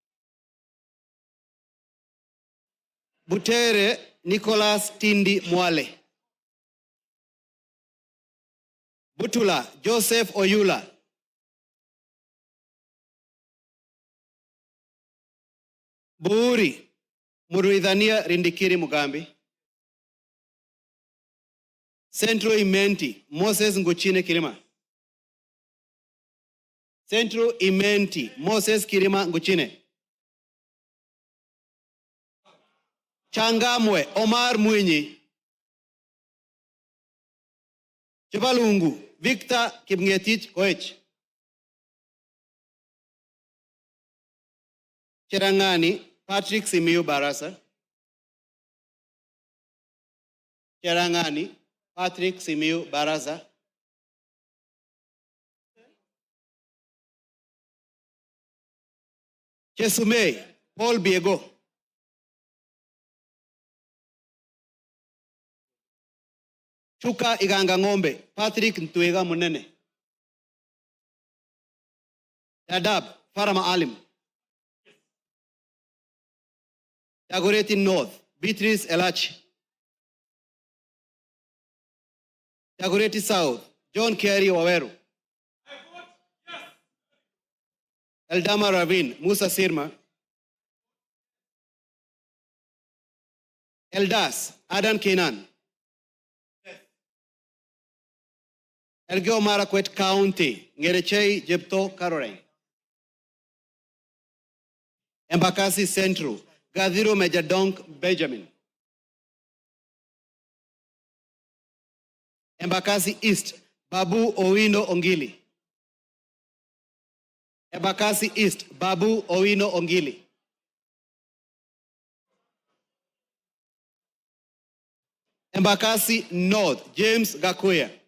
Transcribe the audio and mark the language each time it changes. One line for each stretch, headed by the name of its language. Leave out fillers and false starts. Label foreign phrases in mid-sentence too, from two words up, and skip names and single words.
English: Butere Nicholas Tindi Mwale, Butula Joseph Oyula, Buuri Muruidhania Rindikiri Mugambi, Central Imenti Moses Nguchine Kirima, Central Imenti Moses Kirima Nguchine, Changamwe Omar Mwinyi, Chibalungu Victor Kipngetich Koech, Cherangani, Patrick Simiyu Barasa. Cherangani, Patrick Simiyu Barasa. Chesumei, Paul Biego. Chuka Iganga Ng'ombe, Patrick Ntwega Munene. Dadaab, Farama Alim. Dagoretti North, Beatrice Elachi. Dagoretti South, John Kerry Waweru. Eldama Ravine, Musa Sirma. Eldas, Adan Kenan. Elgeyo Marakwet County, Ngerechei Jepto Caroline. Embakasi Central, Gadhiro Majadonk Benjamin. Embakasi East, Babu Owino Ongili. Embakasi East, Babu Owino Ongili. Embakasi North, James Gakuya.